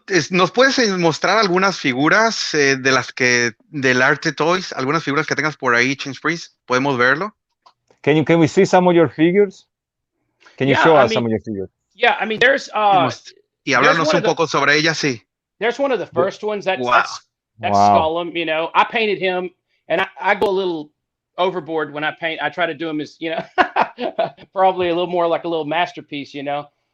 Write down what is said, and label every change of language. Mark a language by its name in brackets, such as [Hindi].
[Spanish] ¿Nos puedes mostrar algunas figuras del Arte Toys? Algunas figuras que tengas por ahí, Change Priest? ¿Podemos verlo? [English] Can we see some of your figures? Can you show us some of your figures? Yeah, I mean, there's [Spanish] y hablarnos un poco sobre ella, sí. [English] There's one of the first ones that's Skullum, you know. I painted him, and I go a little overboard when I paint. I try to do him as, you know, probably a little more like a little masterpiece, you know.